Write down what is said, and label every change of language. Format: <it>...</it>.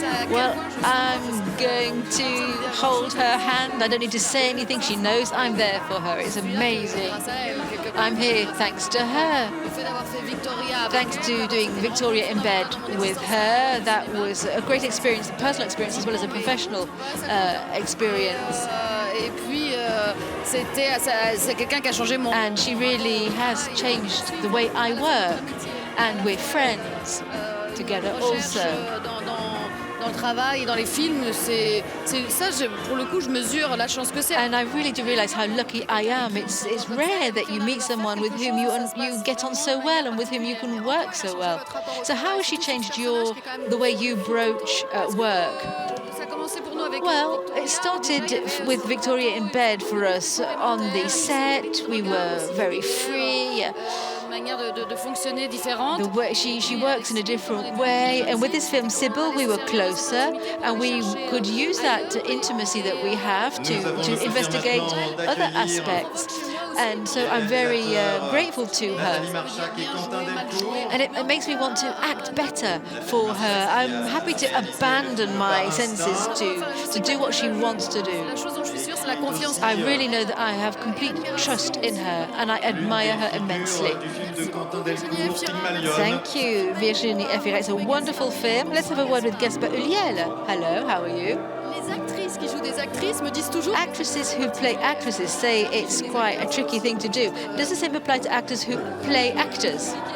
<en>Well, I'm going to hold her hand. I don't need to say anything. She knows I'm there for her. It's amazing. I'm here thanks to her. Thanks to doing Victoria in bed with her. That was a great experience, a personal experience as well as a professional experience.</en> <fr>Et puis, c'est quelqu'un qui a changé mon...</fr> <en>And she really has changed the way I work. And we're friends together also.</en> <fr>Dans le travail, dans les films, c'est ça, pour le coup, je mesure la chance que c'est.</fr> <en>And I really do realize how lucky I am. It's rare that you meet someone with whom you get on so well and with whom you can work so well. So how has she changed the way you broach work? Well, it started with Victoria in bed for us on the set. We were very free.</en> <fr>De fonctionner différente.</fr> <en>The way she works in a different way, and with this film SIBYL, we were closer, and we could use that intimacy that we have to investigate other aspects. And so I'm very grateful to her. And it makes me want to act better for her. I'm happy to abandon my senses to do what she wants to do. I really know that I have complete trust in her, and I admire her immensely. Thank you, Virginie Efira. It's a wonderful film. Let's have a word with Gaspard Ulliel. Hello, how are you?</en> <fr>Les actrices qui jouent des actrices me disent toujours.</fr> <en>Actresses who play actresses say it's quite a tricky thing to do. Does the same apply to actors who play actors?</en>